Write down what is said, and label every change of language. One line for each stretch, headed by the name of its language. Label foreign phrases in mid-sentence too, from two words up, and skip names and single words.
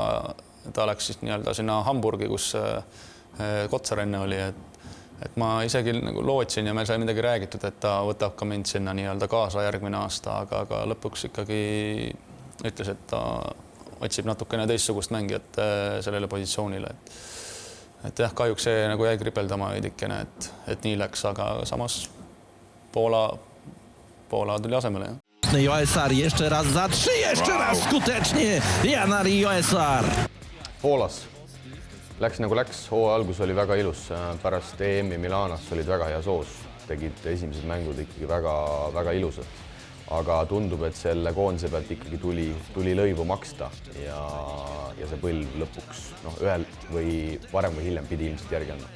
Estonian: Ta läks siis nii-öelda sinna Hamburgi, kus Kotsar enne oli, et ma isegi nagu lootsin ja meil sai midagi räägitud, et ta võtab ka mind sinna nii-öelda kaasa järgmine aasta, aga lõpuks ikkagi ütles, et ta otsib natukene teistsugust mängijat sellele positsioonile. Et jah, kahjuks see nagu jäi kripeldama veidikene, et nii läks, aga samas Poola tuli asemele.
Polish: Joesar jeszcze raz za 3, jeszcze raz skutecznie Janari Joesar.
Estonian: Poolas läks nagu läks, hooaja algus oli väga ilus, pärast EM-i Milanas olid väga hea soos, tegid esimesed mängud ikkagi väga ilusad, aga tundub, et selle koondise pealt ikkagi tuli lõivu maksta ja see põlv lõpuks ühel või varem või hiljem pidi ilmselt järgi andma.